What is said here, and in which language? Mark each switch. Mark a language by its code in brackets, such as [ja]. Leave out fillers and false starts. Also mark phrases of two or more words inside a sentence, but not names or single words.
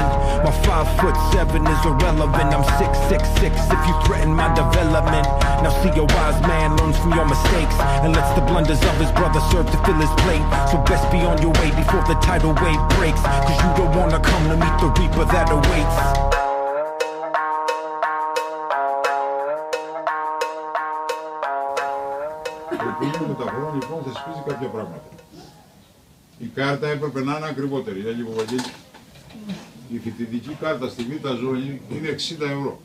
[en] My 5'7" is irrelevant. I'm 6'6" if you threaten my development. Now see, a wise man learns from your mistakes and lets the blunders of his brother serve to fill his plate. So best be on your way before the tidal wave breaks. Cause you don't wanna come to meet the reaper that awaits. [el] Με τα χρόνια λοιπόν θεσπίζει κάποια πράγματα. Η κάρτα έπρεπε να είναι ακριβότερη. Για λίγο Βαγγέλη. Η φοιτητική κάρτα στη Β' ζώνη είναι 60 ευρώ.